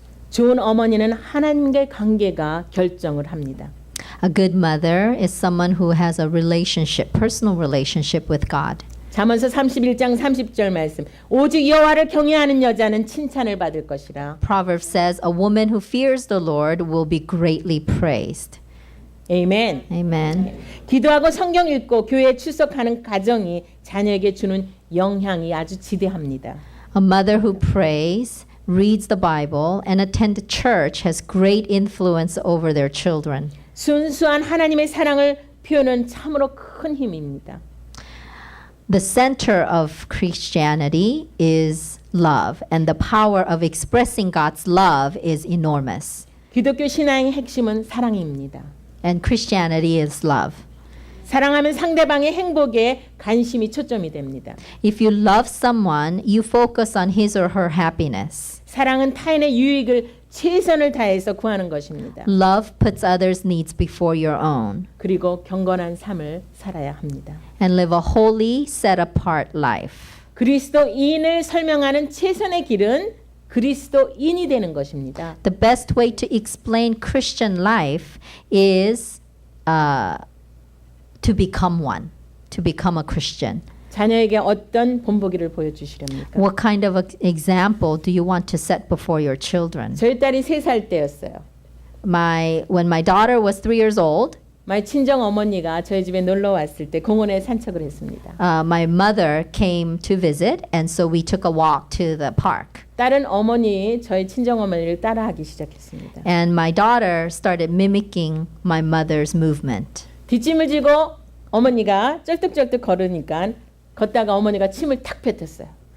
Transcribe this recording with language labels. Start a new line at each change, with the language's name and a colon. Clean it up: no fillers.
Korean: 좋은 어머니는 하나님과의 관계가 결정을 합니다.
English: A good mother is someone who has a relationship, personal relationship with God.
Korean: 잠언서 31장 30절 말씀. 오직 여호와를 경외하는 여자는 칭찬을 받을 것이라.
English: Proverbs says, a woman who fears the Lord will be greatly praised.
Korean: 아멘.
English: Amen.
Korean: 기도하고 성경 읽고 교회에 출석하는 가정이 자녀에게 주는 영향이 아주 지대합니다.
English: A mother who prays, reads the Bible, and attends church has great influence over their children.
Korean: 순수한 하나님의 사랑을 표현은 참으로 큰 힘입니다.
English: The center of Christianity is love, and the power of expressing God's love is enormous.
Korean: 기독교 신앙의 핵심은 사랑입니다.
English: And Christianity is love.
Korean: 사랑하면 상대방의 행복에 관심이 초점이 됩니다.
English: If you love someone, you focus on his or her happiness.
Korean: 사랑은 타인의 유익을 최선을 다해서 구하는 것입니다.
English: Love puts others' needs before your own.
Korean: 그리고 경건한 삶을 살아야 합니다.
English: And live a holy, set-apart life.
Korean: 그리스도인을 설명하는 최선의 길은 그리스도인이 되는 것입니다.
English: The best way to explain Christian life is to become one, to become a Christian.
Korean: 자녀에게 어떤 본보기를 보여주시렵니까?
English: What kind of example do you want to set before your children?
Korean: 저희 딸이 3살 때였어요.
English: When my daughter was 3 years old, my
Korean: 친정 어머니가 저희 집에 놀러 왔을 때 공원에 산책을 했습니다.
English: my mother came to visit, and so we took a walk to the park.
Korean: 딸은 저희 친정 어머니를 따라하기 시작했습니다. And my daughter started mimicking my mother's movement. 뒷짐을 지고 어머니가 쩔뚝쩔뚝 걸으니까 걷다가 어머니가 침을 탁 뱉었어요.